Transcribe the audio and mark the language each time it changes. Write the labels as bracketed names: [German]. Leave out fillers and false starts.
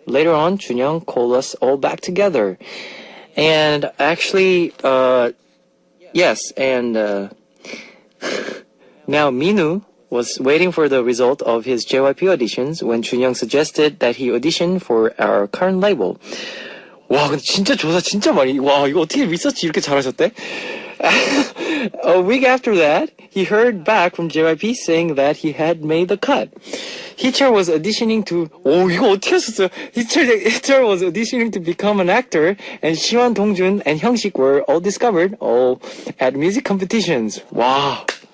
[English] Later on, Junyoung called us all back together. And actually, yes, and now Minu was waiting for the result of his JYP auditions when Junyoung suggested that he audition for our current label. [Korean] 와, 근데 진짜 조사 진짜 많이. 와, 이거 어떻게 리서치 이렇게 잘하셨대? [English] A week after that, he heard back from JYP saying that he had made the cut. Heechul was auditioning to. [Korean] 이거 어떻게 하셨어요? [English] Heechul was auditioning to become an actor, and Siwon, Dongjun, and Hyungsik were all discovered all at music competitions. Wow.